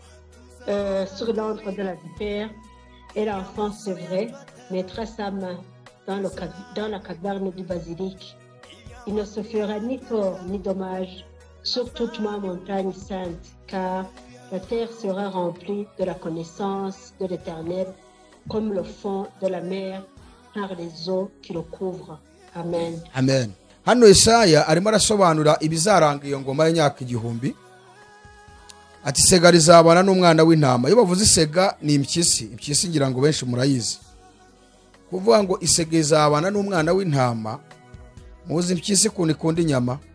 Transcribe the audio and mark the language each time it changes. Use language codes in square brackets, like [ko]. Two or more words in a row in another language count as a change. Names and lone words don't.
[fr] Sur l'antre de la vipère, et l'enfant sevré mettra sa main dans la caverne du basilic. Il ne se fera ni tort ni dommage sur toute ma montagne sainte, car la terre sera remplie de la connaissance de l'Éternel, comme le fond de la mer par les eaux qui le couvrent. Amen. Amen. [rw] Hano Yesaya arimo arasobanura ibizaranga iyo ngoma y'imyaka igihumbi. Ati isega rizabana n'umwana w'intama. Iyo bavuze isega ni impyisi. Impyisi ngira ngo benshi murayizi. Kuvuga ngo isega izabana n'umwana w'intama, muzi impyisi kuntu ikunda inyama.